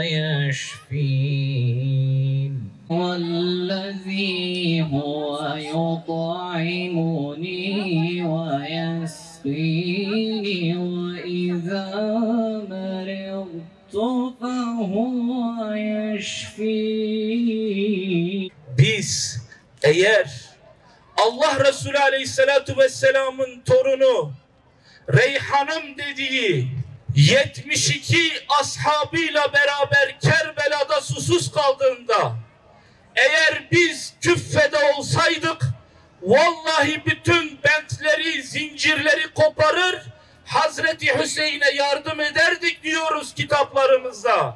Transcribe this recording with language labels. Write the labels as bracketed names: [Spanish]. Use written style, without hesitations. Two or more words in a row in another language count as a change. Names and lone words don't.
[Arabic] يَشْفِينِ وَالَّذ۪ي هُوَ يُطْعِمُنِي وَيَسْقِينِ وَإِذَا مَرِضْتُ فَهُوَ يَشْفِينِ. [Turkish] Biz eğer Allah Resulü [Arabic] عليه الصلاة والسلام'ın [Turkish] torunu Reyhan'ım dediği 72 ashabıyla beraber Kerbela'da susuz kaldığında, eğer biz küffede olsaydık vallahi bütün bentleri, zincirleri koparır, Hazreti Hüseyin'e yardım ederdik diyoruz kitaplarımızda.